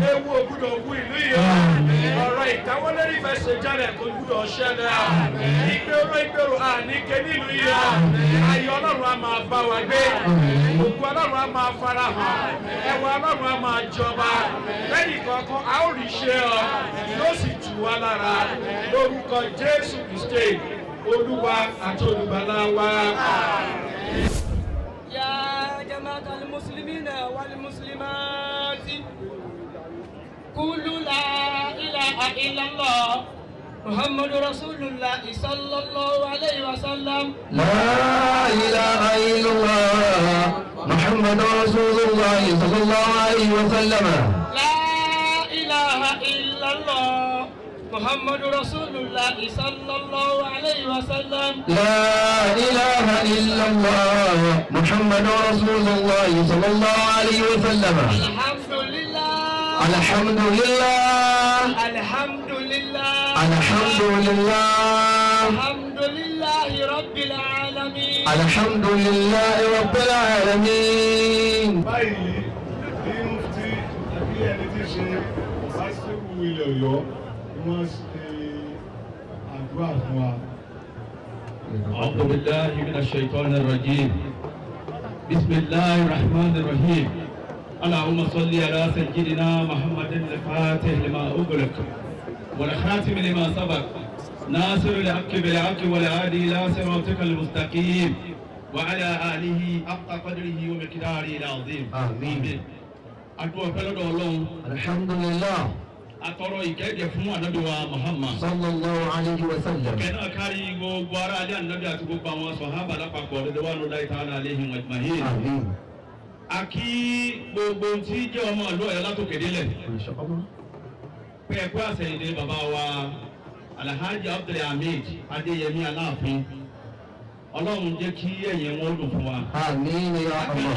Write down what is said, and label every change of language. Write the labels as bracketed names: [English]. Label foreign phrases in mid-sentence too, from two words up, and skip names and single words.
[Yoruba] ewu ò gbúdọ̀ wú ìlú yìí ọ̀rọ̀ ìkáwọ́lérí fẹsẹ̀ jálẹ̀ kò gbúdọ̀ ṣẹlẹ̀ ìgbèrò àníkè nílùú yìí ayọ̀ Ọlọ́run á máa bá wa gbé ògo Ọlọ́run á máa farahàn ẹwà Ọlọ́run á máa jọba lẹ́yìn kọ̀ọ̀kan a ó rí ṣe ọ yóò sì tù wá lára lórúkọ Jésù Kristi Olúwa àti Olùgbàlà wa. [Arabic] يا جماعة المسلمين والمسلمات قولوا لا إله إلا الله محمد رسول الله صلى الله عليه وسلم. لا إله إلا الله محمد رسول الله صلى الله عليه وسلم. لا إله إلا الله محمد رسول الله صلى الله عليه وسلم. لا إله إلا الله محمد رسول الله صلى الله عليه وسلم. Alhamdulillah. Alhamdulillah. Alhamdulillah. Alhamdulillah. الحمد لله رب العالمين. الحمد لله رب العالمين. [Yoruba] báyìí ní mufti àbí ẹni tí ṣe lásìkò ilẹ̀ Ọ̀yọ́ wọ́n ṣe àdúrà fún wa. [Arabic] أعوذ بالله من الشيطان الرجيم بسم الله الرحمن الرحيم اللهم صل على سيدنا محمد الفاتح لما أغلق والخاتم لما سبق ناصر الحق بالحق والهادي إلى صراطك المستقيم وعلى آله حق قدره ومقداره العظيم آمين. أدعو فلد الله Alhamdulillah. [Yoruba] atọrọ ìkẹ́gẹ́ fún ànábì wa Muhammad [Arabic] صلى الله عليه وسلم. [Yoruba] kẹ́nà kárí gbogbo ará alẹ́ ànábì àti gbogbo àwọn sọ̀hábà lápapọ̀ [Arabic] رضوان الله تعالى عليهم أجمعين. [Yoruba] Àmín. a kí gbogbo tí jẹ́ ọmọ ìlú Ọ̀yọ́ látòkè délẹ̀ pẹ̀ẹ́pẹ́ àṣẹyìndé bàbá wa Alhaji Abdulhamid Adéyẹmí Aláàfin Ọlọ́run jẹ́ kí ẹ̀yìn wọn dùn fún wa. [Arabic] Àmín يا الله.